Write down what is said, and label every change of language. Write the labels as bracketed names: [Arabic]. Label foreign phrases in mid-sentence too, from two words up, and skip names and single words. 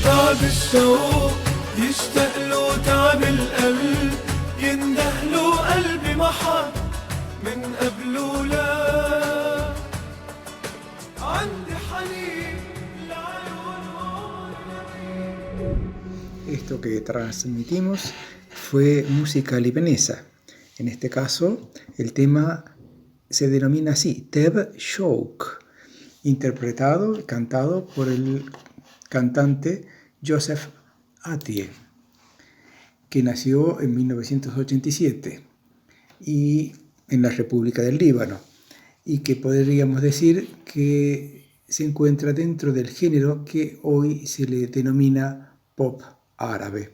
[Arabic] تعب الشوق يشتاق له تعب القلب ينده له قلبي ما حد من قبله لا عندي حنين [Spanish] Esto que transmitimos fue música libanesa. En este caso, el tema se denomina así, Teb Shouk, interpretado y cantado por el cantante Joseph Atiyeh, que nació en 1987 y en la República del Líbano, y que podríamos decir que se encuentra dentro del género que hoy se le denomina pop árabe.